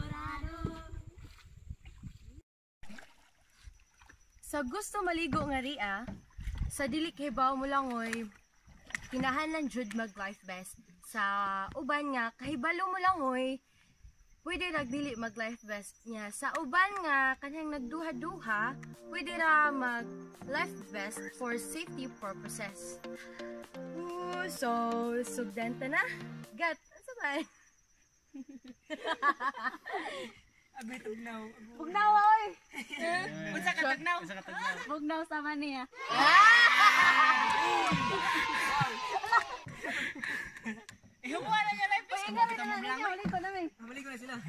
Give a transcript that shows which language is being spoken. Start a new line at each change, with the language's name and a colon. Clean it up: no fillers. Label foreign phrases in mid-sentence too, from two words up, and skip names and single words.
Cebuano: Sa gusto maligo nga ria, sa dili kahibaw mo langoy, kinahanglan jud mag
English: life vest.
Cebuano: Sa uban nga kahibalo mo langoy, pwede nagdili mag
English: life vest
Cebuano: niya. Sa uban nga kanyang nagduha-duha, pwede ra mag
English: life vest for safety purposes.
Cebuano: So sugdan ta na. Gat, asa ba? Abi tugnaw. Bugnaw oy. Unsa ka tugnaw? Bugnaw sama niya. Ihuwa na niya
English: life vest.
Cebuano: Ingat na ninyo, uli ko namin. Balik ko na sila.